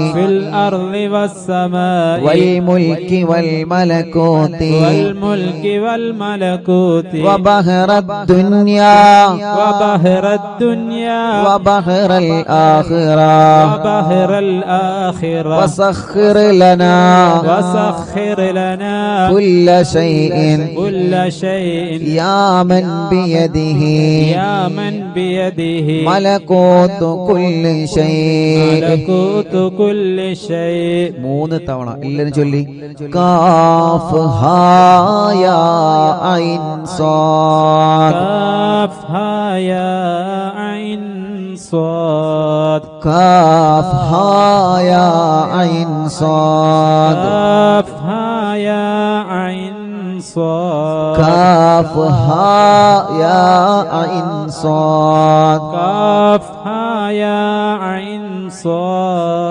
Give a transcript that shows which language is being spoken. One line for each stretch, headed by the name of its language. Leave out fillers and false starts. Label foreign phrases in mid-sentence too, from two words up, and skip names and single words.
Arabic: والملك والملكوت وبحر الدنيا وبحر الآخرة وسخر لنا كل شيء يا من بيده ملكوت كل شيء
Malayalam: മൂന്ന് തവണ എല്ലാരും ചൊല്ലി
Arabic: كاف ها يا عين صاد كاف ها يا عين صاد كاف ها يا عين صاد كاف ها يا عين صاد كاف ها يا عين صاد كاف ها يا عين صاد